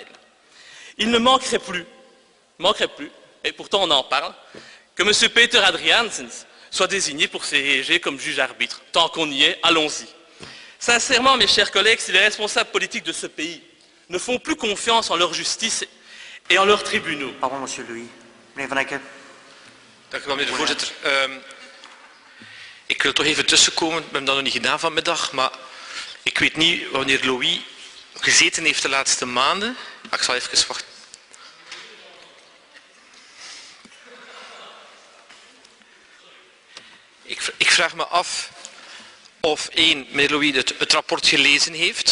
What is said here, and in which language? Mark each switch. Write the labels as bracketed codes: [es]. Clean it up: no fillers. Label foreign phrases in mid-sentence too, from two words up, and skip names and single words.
[fr] Il ne manquerait plus, et pourtant on en parle, que M. Peter Adriaansens soit désigné pour s'ériger comme juge arbitre. Tant qu'on y est, allons-y. Sincèrement, mes chers collègues, si les responsables politiques de ce pays ne font plus confiance en leur justice et en leurs tribunaux... Pardon, monsieur Louis. [nl] Meneer Van Eyck. Dank u wel, meneer de voorzitter. Ik wil toch even tussenkomen. We hebben dat nog niet gedaan vanmiddag, maar ik weet niet wanneer Louis gezeten heeft de laatste maanden. Maar ik zal even wachten. Ik vraag me af of meneer Louis het rapport gelezen heeft.